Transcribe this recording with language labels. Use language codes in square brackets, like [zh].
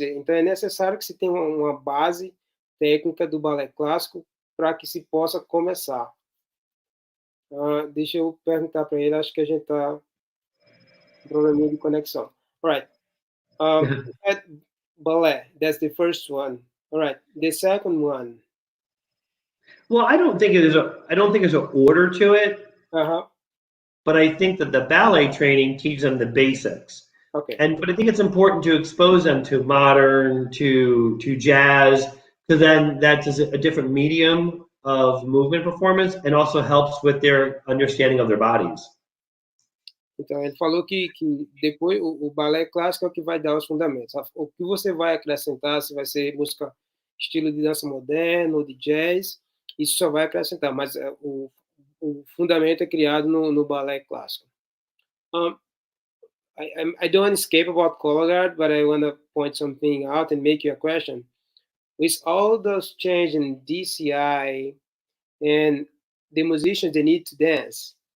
[pt] Então é necessário que se tenha uma base técnica do balé clássico para que se possa começar. Deixa eu perguntar para ele, acho que a gente está com probleminha de conexão. [en] All right. Ballet, that's the first one. All right, the second one. Well, I don't think there's an order to it. But I think that the ballet training teaches them the basics. Okay. But I think it's important to expose them to modern, to jazz, because then that's a different medium of movement performance and also helps with their understanding of their bodies. [pt] Então, ele falou que depois o balé clássico é o que vai dar os fundamentos. O que você vai acrescentar, se vai ser música, estilo de dança moderno, de jazz, isso só vai acrescentar, mas o fundamento é criado no balé clássico. [en] I don't want to escape about colorguard, but I want to point something out and make you a question. With all those changes in DCI and the musicians, they need to dance.